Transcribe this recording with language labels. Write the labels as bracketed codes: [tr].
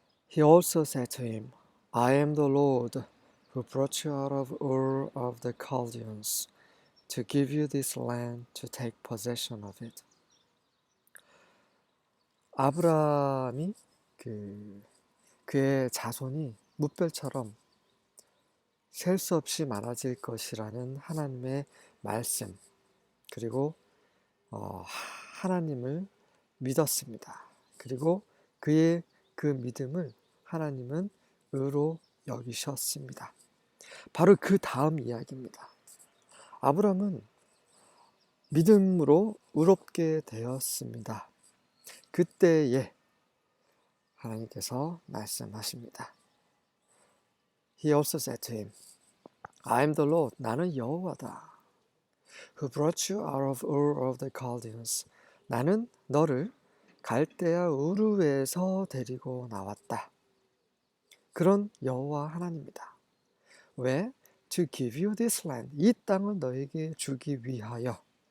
[en] He also said to him, I am the Lord who brought you out of Ur of the Chaldeans to give you this land to take possession of it. [ko] 아브라함이 그의 자손이 무별처럼 셀 수 없이 많아질 것이라는 하나님의 말씀, 그리고 하나님을 믿었습니다. 그리고 그의 그 믿음을 하나님은 의로 여기셨습니다. 바로 그 다음 이야기입니다. 아브라함은 믿음으로 의롭게 되었습니다. 그때에 하나님께서 말씀하십니다. [en] He also said to him, I am the Lord, [ko] 나는 여호와다. [en] Who brought you out of Ur of the Chaldeans. [ko] 나는 너를 갈대아 우르에서 데리고 나왔다. 그런 여호와 하나님이다. 왜? [en] To give you this land. [ko] 이 땅을 너에게 주기 위하여.